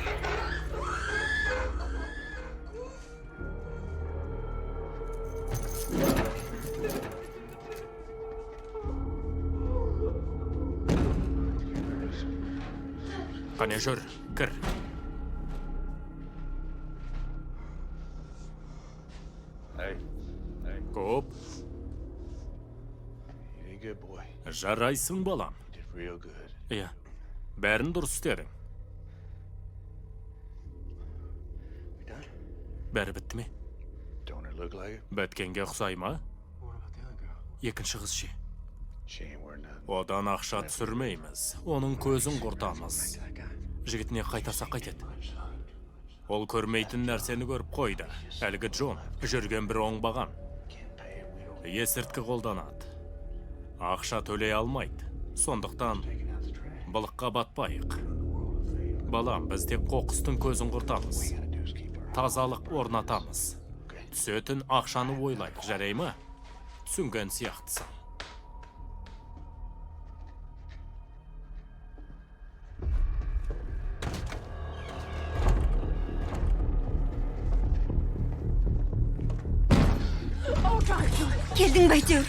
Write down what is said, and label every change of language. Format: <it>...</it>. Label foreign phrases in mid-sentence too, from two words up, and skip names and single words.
<kk>Қане жүр, кір.</kk> <en>Hey,</en> <kk>Көп.</kk> <en>you did good, boy.</en> <kk>Жарайсың, балам.</kk> <en>You did real good.</en> <kk>Иә, бәрін дұрыс істедің.</kk> <en>You done?</en> <kk>Бәрі бітті ме?</kk> <en>Don't it look like it?</en> <kk>Бәткенге ұқсай ма?</kk> <en>What about the other girl?</en> <kk>Екінші қыз ше.</kk> <en>She ain't worth nothing.</en> <kk>Одан ақша түсірмейміз. Оның көзін құртамыз.</kk> <en>That guy.</en> <kk>Жігітіне қайтарсақ қайтеді. Ол көрмейтін нәрсені көріп қойды. Әлгі Джон жүрген бір оңбаған.</kk> <en>Can't pay him. We don't</en> <kk>Есірткі қолданады. Ақша төлей алмайды. Сондықтан</kk> <en>take it out the trash.</en> <kk>былыққа батпайық. Балам, біз тек қоқыстың көзін құртамыз.</kk> <en>Gotta do is keep our</en> <kk>Тазалық орнатамыз. Түсетін ақшаны ойлайық, жарай ма? Түсінген сияқтысың. Келдің бе әйтеуір?</kk>